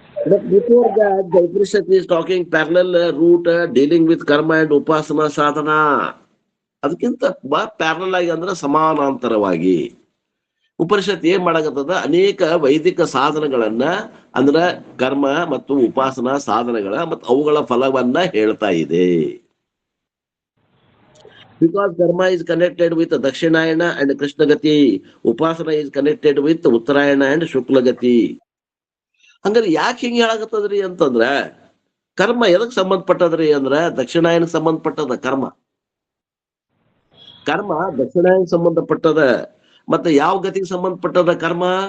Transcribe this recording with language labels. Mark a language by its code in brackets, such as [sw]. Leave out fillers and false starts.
[en] But before that, the Upanishad is talking parallel route dealing with karma and upasana sadhana. [kn] ಅದಕ್ಕಿಂತ parallel ಆಗಿ ಅಂದ್ರೆ ಸಮಾನಾಂತರವಾಗಿ ಉಪನಿಷತ್ ಏನ್ ಮಾಡಕತ್ತದ, ಅನೇಕ ವೈದಿಕ ಸಾಧನಗಳನ್ನ ಅಂದ್ರ ಕರ್ಮ ಮತ್ತು ಉಪಾಸನಾ ಸಾಧನಗಳ ಮತ್ತು ಅವುಗಳ ಫಲವನ್ನ ಹೇಳ್ತಾ ಇದೆ. [en] Because karma is connected with Dakshinayana and Krishnagati, Upasana is connected with Uttarayana and Shuklagati. [kn] ಹಂಗಾರೆ ಯಾಕೆ ಹಿಂಗೆ ಹೇಳಾಕತ್ತದ್ರಿ ಅಂತಂದ್ರ, ಕರ್ಮ ಎದಕ್ ಸಂಬಂಧಪಟ್ಟದ್ರಿ ಅಂದ್ರ ದಕ್ಷಿಣಾಯನಕ್ಕೆ ಸಂಬಂಧಪಟ್ಟದ ಕರ್ಮ. ಕರ್ಮ ದಕ್ಷಿಣಾಯನಕ್ಕೆ ಸಂಬಂಧಪಟ್ಟದ. ಮತ್ತೆ ಯಾವ ಗತಿಗೆ ಸಂಬಂಧಪಟ್ಟದ ಕರ್ಮ?